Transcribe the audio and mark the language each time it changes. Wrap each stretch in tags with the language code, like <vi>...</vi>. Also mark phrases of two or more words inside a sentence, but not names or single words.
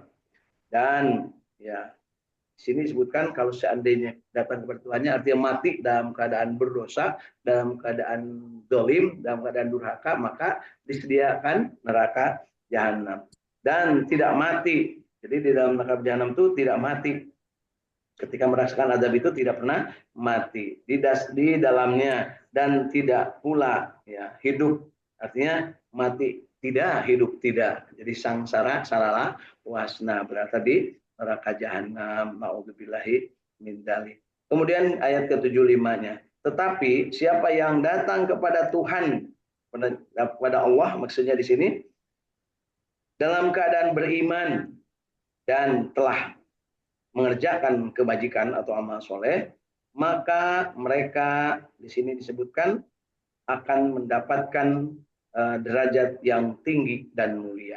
<id>Dan ya, di sini disebutkan kalau seandainya datang kepada Tuhannya artinya mati dalam keadaan berdosa, dalam keadaan dolim, dalam keadaan durhaka, maka disediakan neraka jahanam. Dan tidak mati. Jadi di dalam neraka jahanam itu tidak mati. Ketika merasakan azab itu tidak pernah mati di dalamnya, dan tidak pula ya hidup, artinya mati tidak, hidup tidak, jadi sangsara salalah wasna, berarti di neraka jahanam,</id> <ar>نعوذ بالله من ذلك.</ar> <id>Kemudian ayat ke-75-nya, tetapi siapa yang datang kepada Tuhan, kepada Allah maksudnya di sini, dalam keadaan beriman dan telah mengerjakan kebajikan atau amal soleh, maka mereka di sini disebutkan akan mendapatkan derajat yang tinggi dan mulia.</id>